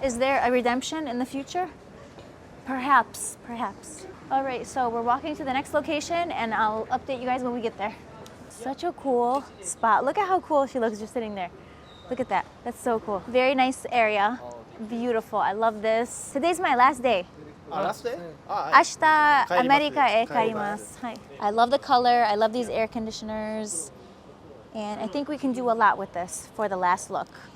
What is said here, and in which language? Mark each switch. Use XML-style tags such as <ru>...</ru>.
<en>Is there a redemption in the future? Perhaps, perhaps. All right, so we're walking to the next location and I'll update you guys when we get there. Such a cool spot. Look at how cool she looks just sitting there. Look at that, that's so cool. Very nice area, beautiful, I love this. Today's my last day. last day?</en> <ja>明日アメリカへ帰ります。</ja> <en>はい。I love the color, I love these air conditioners. And I think we can do a lot with this for the last look.</en>